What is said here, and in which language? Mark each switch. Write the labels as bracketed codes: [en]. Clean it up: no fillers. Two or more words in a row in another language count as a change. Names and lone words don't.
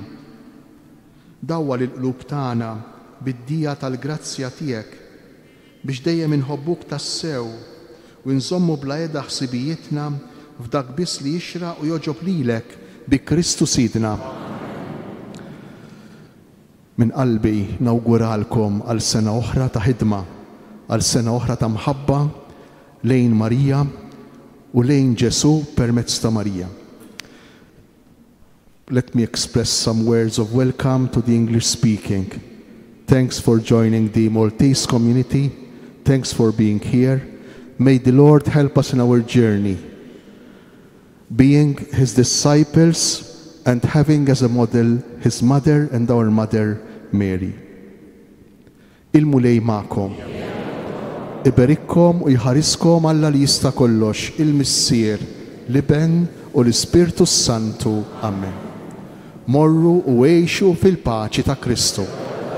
[mt] Dawwa lil qlub tagħna bid-dija tal-grazzja tiegħek biex dejjem inħobbuk tassew u nżommu bla qiegħda ħsibijietna f'dak biss li jixraq u joġob lilek bi Kristu Sidna. Min qalbi nawguralkom għal sena oħra ta' ħidma, għal sena oħra ta' mħabba lejn Marija u lejn Ġesu permezz ta' Marija. [en] Let me express some words of welcome to the English speaking. Thanks for joining the Maltese community. Thanks for being here. May the Lord help us in our journey, being His disciples and having as a model His mother and our mother Mary. [mt] Il-mulej ma'kom. Iberikkom u jħariskom Alla li jista' kollox, il-Missier, l-Iben u l-Ispirtu Santu. Amen. Morru u għejxu fil-paċi ta' Kristu.